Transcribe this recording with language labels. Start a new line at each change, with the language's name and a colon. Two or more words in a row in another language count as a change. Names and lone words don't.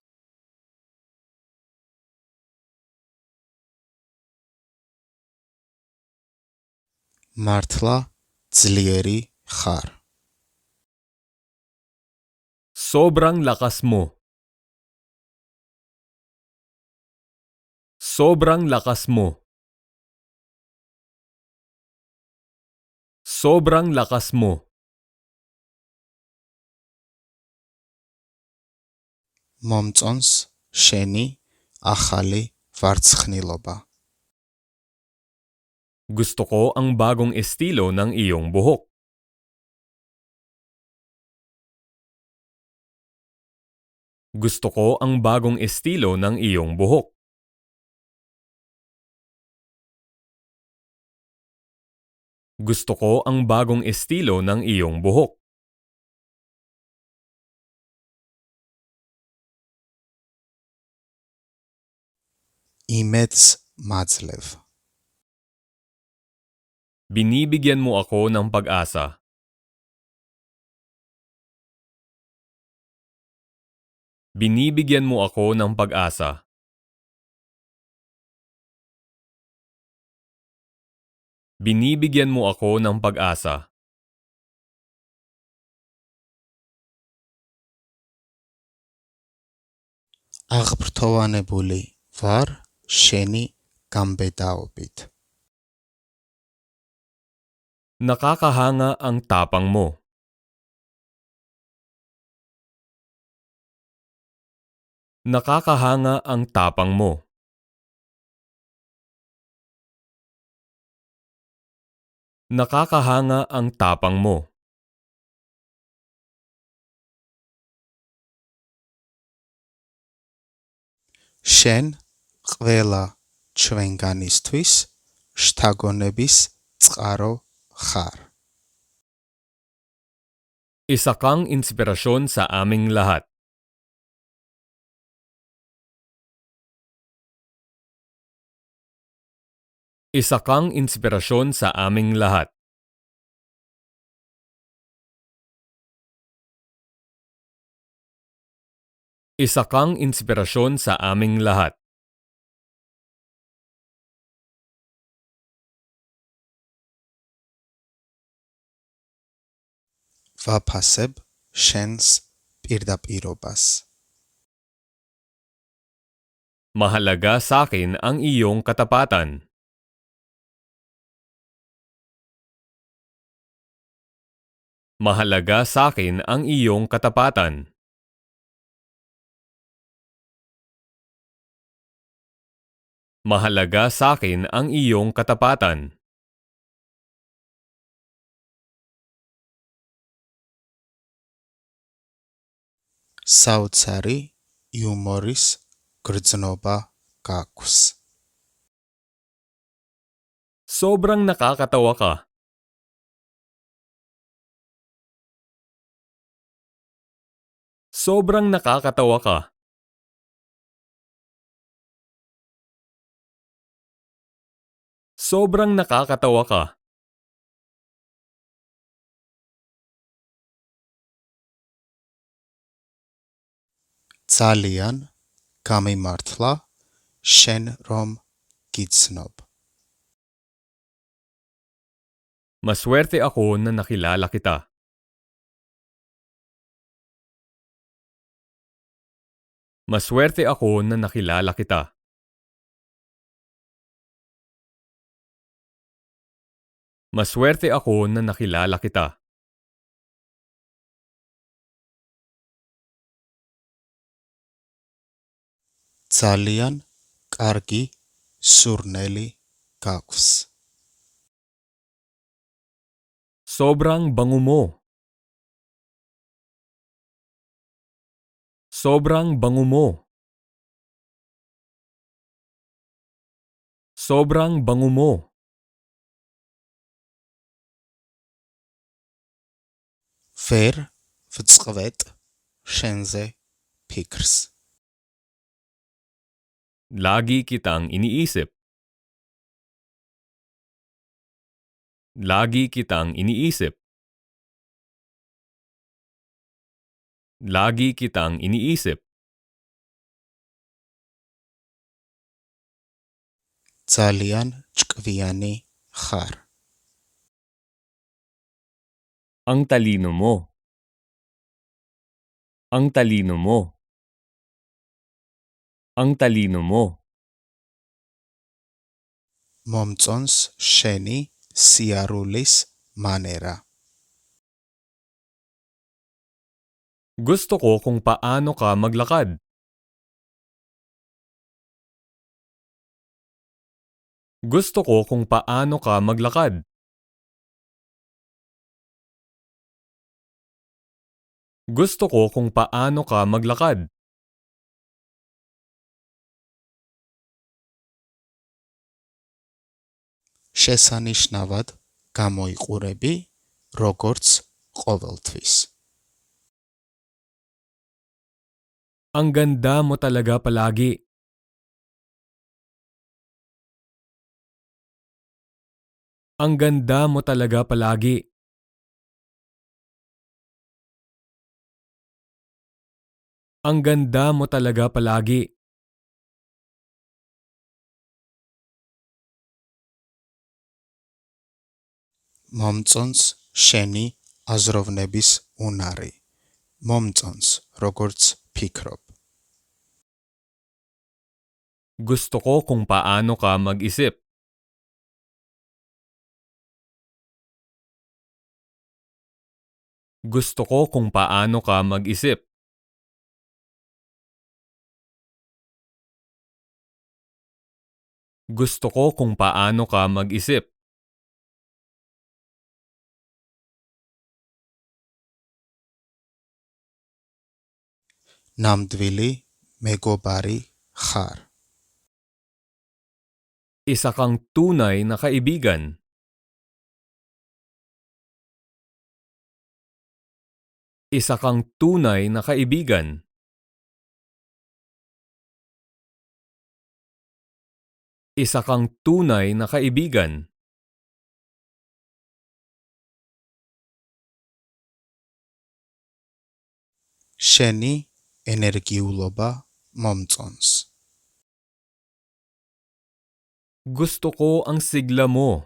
Georgian: მართლა ძლიერი ხარ.
Filipino: Sobrang lakas mo. Sobrang lakas mo. Sobrang lakas mo.
Georgian: მომწონს შენი ახალი ვარცხნილობა.
Filipino: Gusto ko ang bagong estilo ng iyong buhok. Gusto ko ang bagong estilo ng iyong buhok. Gusto ko ang bagong estilo ng iyong buhok.
Georgian: იმედს მაძლევ.
Filipino: Binibigyan mo ako ng pag-asa. Binibigyan mo ako ng pag-asa. Binibigyan mo ako ng pag-asa.
Georgian: აღფრთოვანებული ვარ შენი გამბედაობით.
Filipino: Nakakahanga ang tapang mo. Nakakahanga ang tapang mo. Nakakahanga ang tapang mo.
Georgian: შენ ყველა ჩვენგანისთვის შთაგონების წყარო ხარ.
Filipino: Isa kang inspirasyon sa aming lahat. Isa kang inspirasyon sa aming lahat. Isa kang inspirasyon sa aming lahat.
Georgian: ვაფასებ შენს პირდაპირობას.
Filipino: Mahalaga sa akin ang iyong katapatan. Mahalaga sa akin ang iyong katapatan. Mahalaga sa akin ang iyong katapatan.
Georgian: საოცარი იუმორის გრძნობა გაქვს.
Filipino: Sobrang nakakatawa ka. Sobrang nakakatawa ka. Sobrang nakakatawa ka.
Georgian: ძალიან გამიმართლა შენ რომ გიცნობ.
Filipino: Maswerte ako na nakilala kita. Maswerte ako na nakilala kita. Maswerte ako na nakilala kita.
Georgian: ძალიან კარგი სურნელი გაქვს.
Filipino: Sobrang bango mo. Sobrang bango mo. Sobrang bango mo.
Georgian: ვერ ვწყვეტ შენზე ფიქრს.
Filipino: Lagi kitang iniisip. Lagi kitang iniisip. Lagi kitang iniisip.
Georgian: ძალიან ჭკვიანი ხარ.
Filipino: Ang talino mo. Ang talino mo. Ang talino mo.
Georgian: მომწონს შენი სიარულის მანერა.
Filipino: Gusto ko kung paano ka maglakad. Gusto ko kung paano ka maglakad. Gusto ko kung paano ka maglakad.
Georgian: შესანიშნავად გამოიყურები, როგორც ყოველთვის.
Filipino: Ang ganda mo talaga palagi. Ang ganda mo talaga palagi. Ang ganda mo talaga palagi.
Georgian: მომწონს შენი აზროვნების უნარი. მომწონს, როგორც ფიქრობ.
Filipino: Gusto ko kung paano ka mag-isip. Gusto ko kung paano ka mag-isip. Gusto ko kung paano ka mag-isip.
Georgian: ნამდვილი მეგობარი ხარ.
Filipino: Isa kang tunay na kaibigan. Isa kang tunay na kaibigan. Isa kang tunay na kaibigan.
Georgian: შენი ენერგიულობა მომწონს.
Filipino: Gusto ko ang sigla mo.